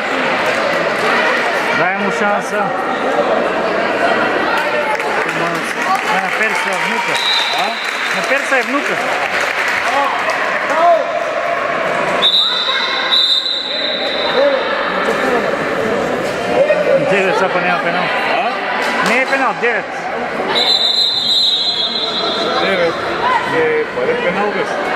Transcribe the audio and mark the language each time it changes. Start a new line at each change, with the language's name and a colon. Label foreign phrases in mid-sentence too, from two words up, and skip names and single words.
Bulgarian: Дай му шанса. На Перса е внука. На Перса е внука. Девет са па няма пенал. Не е пенал, 9. 9. Е, паре пенал беше.